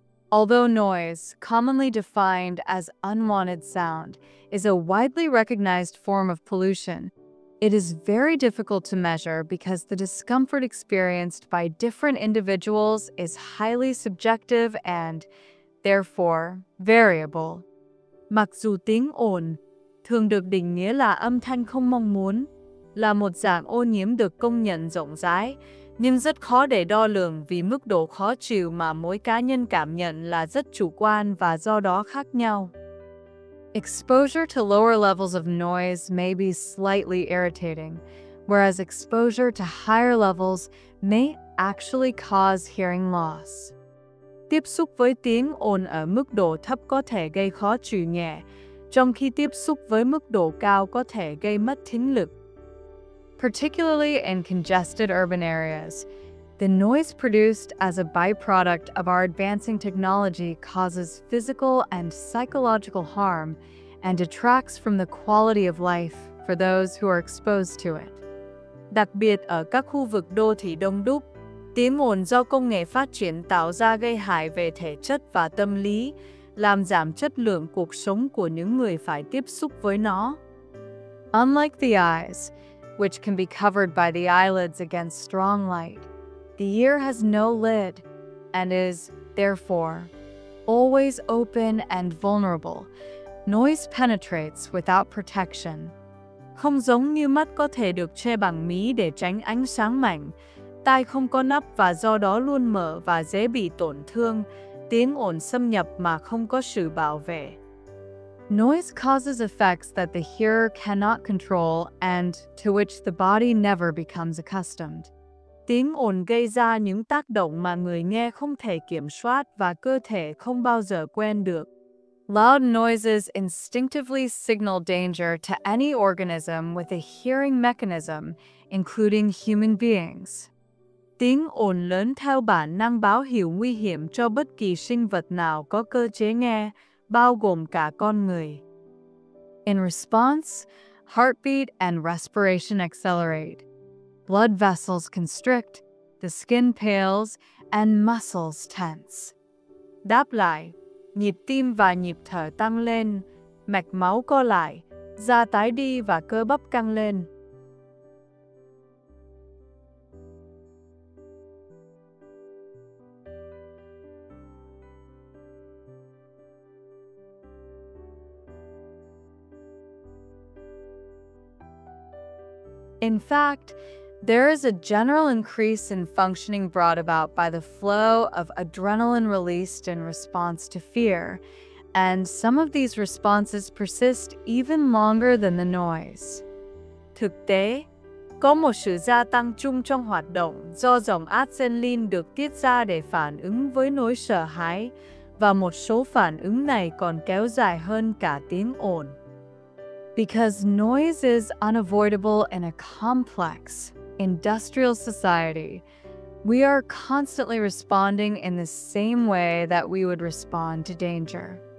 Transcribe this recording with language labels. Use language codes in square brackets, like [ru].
[en] Although noise, commonly defined as unwanted sound, is a widely recognized form of pollution, it is very difficult to measure because the discomfort experienced by different individuals is highly subjective and, therefore, variable. [vi] Mặc dù tiếng ồn thường được định nghĩa là âm thanh không mong muốn, là một dạng ô nhiễm được công nhận rộng rãi, nhưng rất khó để đo lường vì mức độ khó chịu mà mỗi cá nhân cảm nhận là rất chủ quan và do đó khác nhau. [en] Exposure to lower levels of noise may be slightly irritating, whereas exposure to higher levels may actually cause hearing loss. [vi] Tiếp xúc với tiếng ồn ở mức độ thấp có thể gây khó chịu nhẹ, trong khi tiếp xúc với mức độ cao có thể gây mất thính lực. [en] Particularly in congested urban areas, the noise produced as a byproduct of our advancing technology causes physical and psychological harm and detracts from the quality of life for those who are exposed to it. [vi] Đặc biệt ở các khu vực đô thị đông đúc, tiếng ồn do công nghệ phát triển tạo ra gây hại về thể chất và tâm lý, làm giảm chất lượng cuộc sống của những người phải tiếp xúc với nó. [en] Unlike the eyes, which can be covered by the eyelids against strong light, the ear has no lid and is, therefore, always open and vulnerable. Noise penetrates without protection. [vi] Không giống như mắt có thể được che bằng mí để tránh ánh sáng mạnh, tai không có nắp và do đó luôn mở và dễ bị tổn thương, tiếng ồn xâm nhập mà không có sự bảo vệ. [en] Noise causes effects that the hearer cannot control and to which the body never becomes accustomed. [vi] Tiếng ồn gây ra những tác động mà người nghe không thể kiểm soát và cơ thể không bao giờ quen được. [en] Loud noises instinctively signal danger to any organism with a hearing mechanism, including human beings. [vi] Tiếng ồn lớn theo bản năng báo hiệu nguy hiểm cho bất kỳ sinh vật nào có cơ chế nghe, bao gồm cả con người. [en] In response, heartbeat and respiration accelerate. Blood vessels constrict, the skin pales, and muscles tense. [vi] Đáp lại, nhịp tim và nhịp thở tăng lên, mạch máu co lại, da tái đi và cơ bắp căng lên. [en] In fact, there is a general increase in functioning brought about by the flow of adrenaline released in response to fear, and some of these responses persist even longer than the noise. [vi] Thực tế, có một sự gia tăng chung trong hoạt động do dòng adrenaline được tiết ra để phản ứng với nỗi sợ hãi, và một số phản ứng này còn kéo dài hơn cả tiếng ồn. [en] Because noise is unavoidable in a complex, industrial society, we are constantly responding in the same way that we would respond to danger.